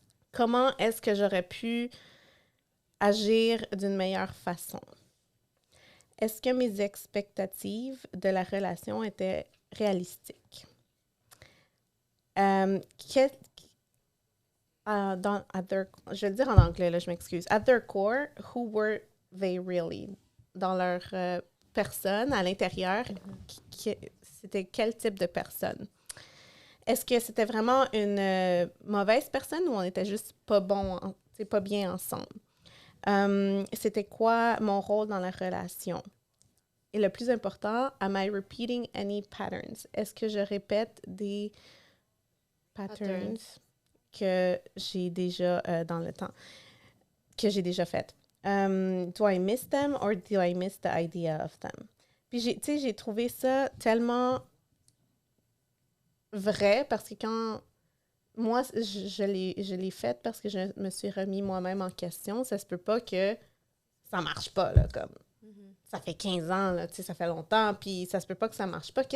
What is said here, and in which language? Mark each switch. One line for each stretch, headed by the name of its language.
French: Comment est-ce que j'aurais pu agir d'une meilleure façon? Est-ce que mes expectatives de la relation étaient réalistiques? Quel- je vais le dire en anglais, là, je m'excuse.
English: At their core, who were they really?
French: Dans leur personne, à l'intérieur, c'était quel type de personne? Est-ce que c'était vraiment une mauvaise personne ou on était juste pas bon, pas bien ensemble? C'était quoi mon rôle dans la relation? Et le plus important,
English: am I repeating any patterns?
French: Est-ce que je répète des patterns que j'ai déjà dans le temps, que j'ai déjà fait?
English: Do I miss them or do I miss the idea of them?
French: Puis j'ai trouvé ça tellement vrai parce que quand moi, je l'ai fait parce que je me suis remis moi-même en question, ça se peut pas que ça marche pas, là, comme ça fait 15 ans, là, ça fait longtemps, puis ça se peut pas que ça marche pas.